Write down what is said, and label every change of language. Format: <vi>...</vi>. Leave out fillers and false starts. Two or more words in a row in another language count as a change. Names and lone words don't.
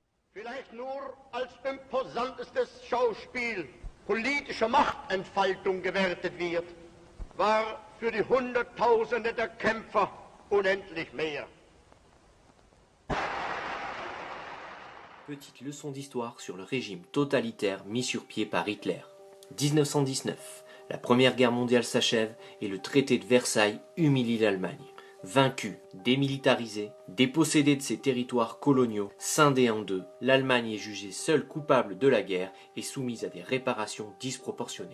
<de>Vielleicht nur als imposantestes Schauspiel politischer Machtentfaltung gewertet wird, war für die Hunderttausende der Kämpfer unendlich mehr.</de> <fr>Petite leçon d'histoire sur le régime totalitaire mis sur pied par Hitler. 1919, la Première Guerre mondiale s'achève et le traité de Versailles humilie l'Allemagne. Vaincue, démilitarisée, dépossédée de ses territoires coloniaux, scindée en deux, l'Allemagne est jugée seule coupable de la guerre et soumise à des réparations disproportionnées.</fr>